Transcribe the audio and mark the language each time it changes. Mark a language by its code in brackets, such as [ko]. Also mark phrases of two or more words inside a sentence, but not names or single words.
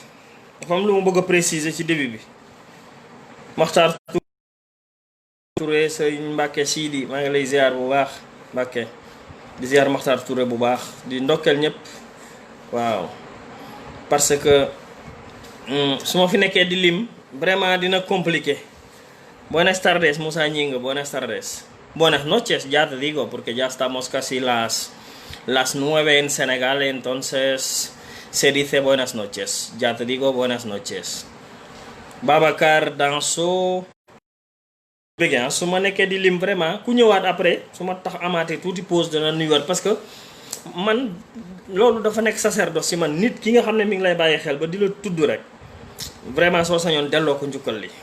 [wo] dafa am lu mu bëgg a préciser ci début bi. Makhtar Touré Sëriñ Mbàkke Sidi maa ngi lay ziar bu baax Mbàkke, di ziar Makhtar Touré bu baax, di ndokkeel ñëpp. waaw [fr] parce que [wo] su ma fi nekkee di lim vraiment dina compliqué. [es] Buenas tardes Musa Ñinga, buenas tardes. Buenas noches, ya te digo, porque ya estamos casi las 9 en Senegal, entonces se dice buenas noches. Ya te digo buenas noches. Babacar Danso. [wo] Bëgg su ma nekkee di lim vraiment ku ñëwaat après su ma tax amaatee tuuti pause dana nuyuwaat, [fr] parce que [wo] man loolu dafa nekk sacerdoce ci man. nit ki nga xam ne mi ngi lay bàyyi xel ba di la tudd rek vraiment soo sañoon delloo ko njukkal li.